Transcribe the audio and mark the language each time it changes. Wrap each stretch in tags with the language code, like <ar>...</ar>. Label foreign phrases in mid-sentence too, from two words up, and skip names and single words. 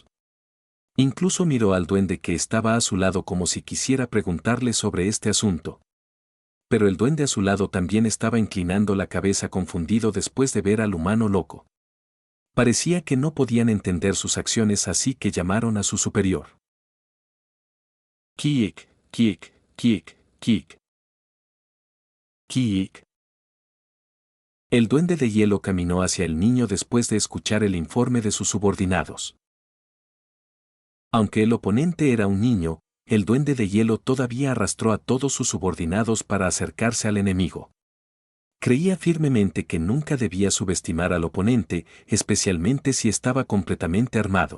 <es>Incluso miró al duende que estaba a su lado como si quisiera preguntarle sobre este asunto. Pero el duende a su lado también estaba inclinando la cabeza confundido después de ver al humano loco. Parecía que no podían entender sus acciones, así que llamaron a su superior. Kiik, kiik, kiik, kiik. Kiik. El duende de hielo caminó hacia el niño después de escuchar el informe de sus subordinados. Aunque el oponente era un niño, el duende de hielo todavía arrastró a todos sus subordinados para acercarse al enemigo. Creía firmemente que nunca debía subestimar al oponente, especialmente si estaba completamente armado.</es>